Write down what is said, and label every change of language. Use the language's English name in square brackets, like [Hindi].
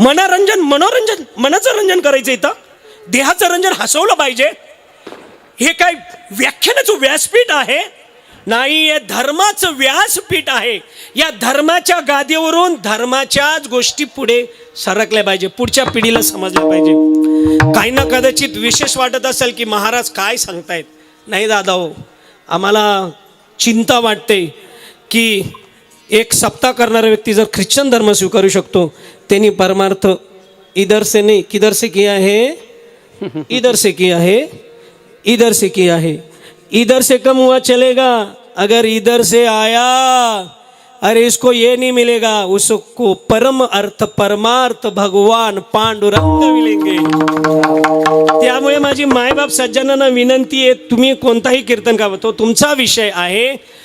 [Marathi] मनोरंजन, मनाचं रंजन करायचं, इथं देहाचं रंजन हसवलं पाहिजे. हे काय व्याख्यानाचं व्यासपीठ आहे नाही, हे धर्माचं व्यासपीठ आहे. या धर्माच्या गादीवरून धर्माच्याच गोष्टी पुढे सरकल्या पाहिजे, पुढच्या पिढीला समजल्या पाहिजे. काही ना कदाचित विशेष वाटत असेल की महाराज काय सांगतायत. नाही दादा हो, आम्हाला चिंता वाटते की एक सप्ताह करणारा व्यक्ती जर ख्रिश्चन धर्म स्वीकारू शकतो, त्यांनी परमार्थ [Hindi] इधर से नहीं किधर से किया है, [Marathi] इधर से किया है, इधर से किया है. [Hindi] इधर से कम हुआ चलेगा, अगर इधर से आया अरे इसको ये नहीं मिलेगा, उसको परम अर्थ परमार्थ भगवान पांडुरंग मिलेंगे. [Marathi] त्यामुळे माझी मायबाप सज्जनांना विनंती आहे, तुम्ही कोणताही कीर्तन गावा, तो तुमचा विषय आहे.